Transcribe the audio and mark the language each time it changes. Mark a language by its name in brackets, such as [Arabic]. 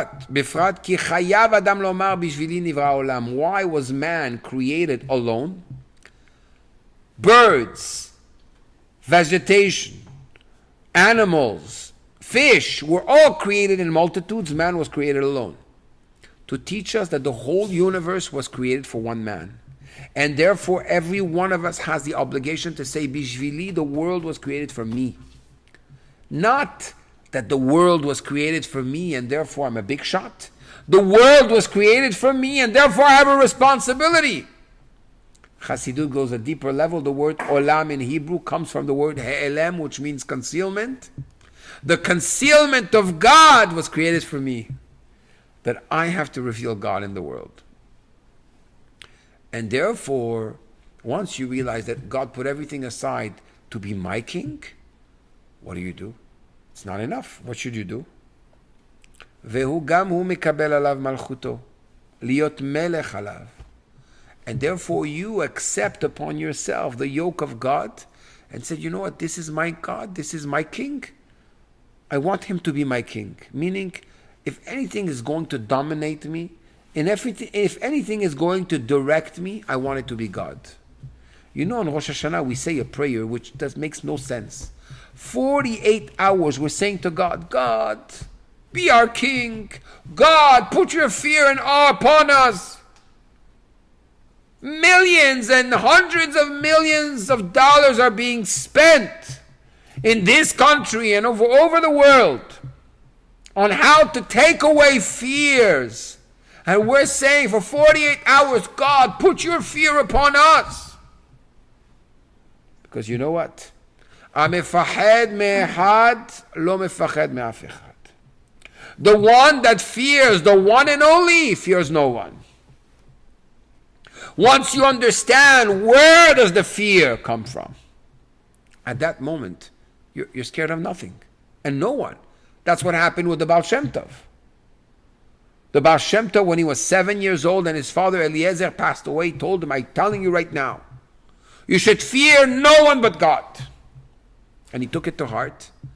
[Hebrew] בפרט כי חייב אדם לומר בשבילי נברא העולם. [English] Why was man created alone? Birds, vegetation, animals, fish were all created in multitudes. Man was created alone. To teach us that the whole universe was created for one man. And therefore every one of us has the obligation to say, Bishvili, the world was created for me. Not that the world was created for me and therefore I'm a big shot. The world was created for me and therefore I have a responsibility. Chassidut goes a deeper level. The word olam in Hebrew comes from the word he'elem, which means concealment. The concealment of God was created for me, that I have to reveal God in the world. And therefore, once you realize that God put everything aside to be my king, what do? It's not enough. What should you do? [Hebrew] והוא גם הוא מקבל עליו מלכותו, להיות מלך עליו. [English] And therefore you accept upon yourself the yoke of God and said, you know what, this is my God, this is my king. I want Him to be my king. Meaning, if anything is going to dominate me, and if anything is going to direct me, I want it to be God. You know, in Rosh Hashanah we say a prayer which makes no sense. 48 hours we're saying to God, God, be our king. God, put your fear and awe upon us. Millions and hundreds of millions of dollars are being spent in this country and over the world on how to take away fears. And we're saying for 48 hours, God, put your fear upon us. Because you know what? [Hebrew] המפחד מאחד לא מפחד מאף אחד. [English] The one that fears, the one and only, fears no one. Once you understand where does the fear come from, at that moment, you're scared of nothing and no one. That's what happened with the Baal Shem Tov. The Baal Shem Tov, when he was 7 years old and his father Eliezer passed away, told him, I'm telling you right now, you should fear no one but God. And he took it to heart.